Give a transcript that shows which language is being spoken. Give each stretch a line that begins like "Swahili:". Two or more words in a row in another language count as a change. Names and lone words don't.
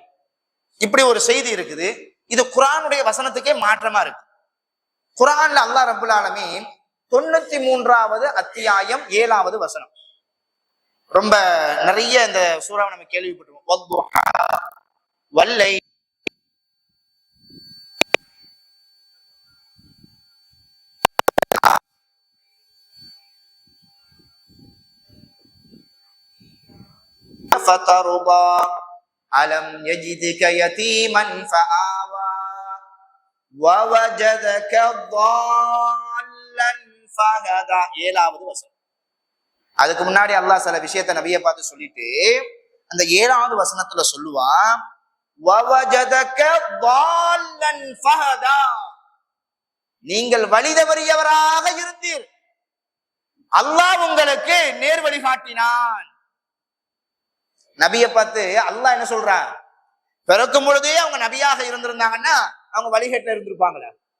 Tamil: இப்படி ஒரு செய்தி இருக்குது. இது குர்ஆனுடைய வசனத்துக்கே மாற்றமா இருக்கு. குர்ஆன்ல அல்லாஹ்
Arabic: رب العالمين
Tamil: 93வது அத்தியாயம் 7வது வசனம், ரொம்ப நிறைய இந்த சூறாவை நம்ம கேள்விப்பட்டிருக்கோம்.
Arabic: வல்லை فترضى ألم يجدك يتيما فآوى ووجدك ضالا فهدى.
Tamil: 7வது வசனம். அதுக்கு முன்னாடி அல்லாஹ் சில விஷயத்தை நபியை பார்த்து சொல்லிட்டு அந்த 7வது வசனத்துல சொல்லுவான்,
Arabic: ووجدك ضالا فهدى,
Tamil: நீங்கள் வழிதவறியவராக இருந்தீர், அல்லாஹ் உங்களுக்கு நேர் வழி காட்டினான். நபியை பார்த்து அல்லாஹ் என்ன சொல்றான்? பிறக்கும் பொழுதே அவங்க நபியாக இருந்திருந்தாங்கன்னா அவங்க வழிகேட்டில் இருந்திருப்பாங்களா?